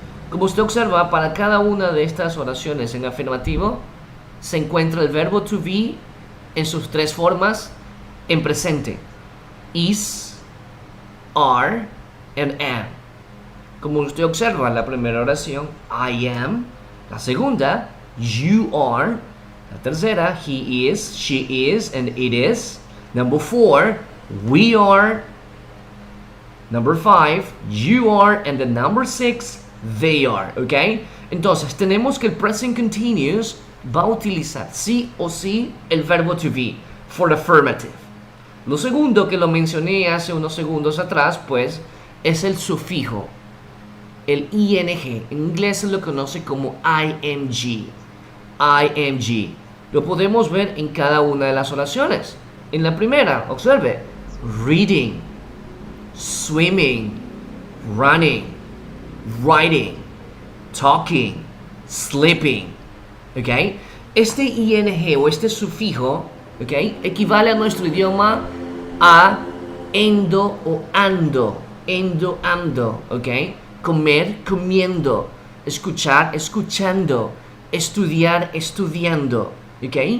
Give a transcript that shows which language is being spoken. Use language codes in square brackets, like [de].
[es] Como usted observa, para cada una de estas oraciones en afirmativo se encuentra el verbo to be en sus 3 formas en presente. [en] Is, are, and am. [es] Como usted observa, la primera oración, I am. La segunda, you are. [en] La tercera, he is, she is, and it is. Number 4, we are. Number 5, you are. And the number 6, they are. [es] ¿Ok? Entonces, tenemos que el present continuous va a utilizar sí o sí el verbo to be for affirmative. Lo segundo que lo mencioné hace unos segundos atrás, pues, es el sufijo, el ing. En inglés se lo conoce como ing. ing. Lo podemos ver en cada una de las oraciones. En la primera, observe, reading, swimming, running, writing, talking, sleeping. ¿Ok? Este ing o este sufijo, ¿ok?, equivale a nuestro idioma a endo o ando. Endo, ando. ¿Ok? Comer, comiendo. Escuchar, escuchando. Estudiar, estudiando. ¿Ok?